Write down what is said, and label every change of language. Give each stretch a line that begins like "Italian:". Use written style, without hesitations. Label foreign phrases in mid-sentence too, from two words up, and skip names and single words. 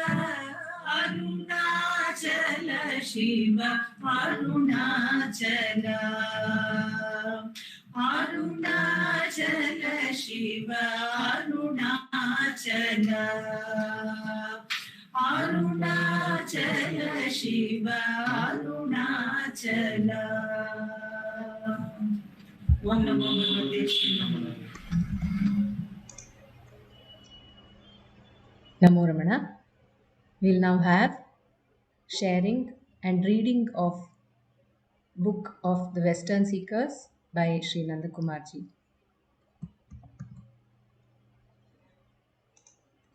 Sanskrit: ಅರುಣಾಚಲ ಶಿವ ಅರುಣಾಚಲ ಅರುಣಾಚಲ ಶಿವ ಅರುಣಾಚಲ ಅರುಣಾಚಲ ಶಿವ ಅರುಣಾಚಲ ಓಂ ನಮೋ ಭಗವತೆ ಶ್ರೀ Namo Ramana.
English: We'll now have sharing and reading of Book of the Western Seekers by Sri Nandakumarji.